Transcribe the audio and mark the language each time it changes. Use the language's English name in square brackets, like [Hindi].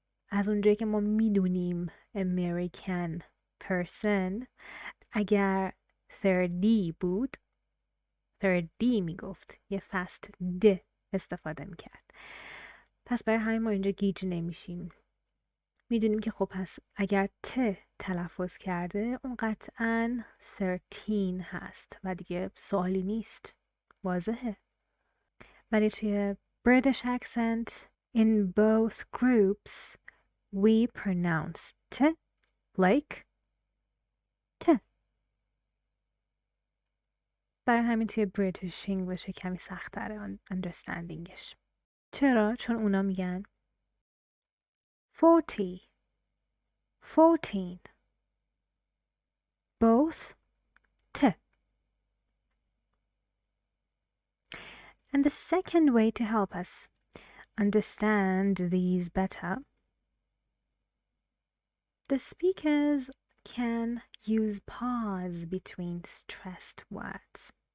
[Persian] از اونجایی که ما میدونیم [English] American person [Persian] اگر 30 بود 30 میگفت یه فست د استفاده میکرد. پس برای همین ما اینجا گیج نمیشیم. میدونیم که خب پس اگر ت تلفظ کرده اون قطعا 13 هست و دیگه سوالی نیست، واضحه. ولی توی [English] British accent in both groups we pronounce t like t. [Persian] برای همین توی British English کمی سخت‌تره understandingش. چرا؟ چون اونا میگن 40 14 [English] both t. And the second way to help us understand these better, the speakers can use pause between stressed words.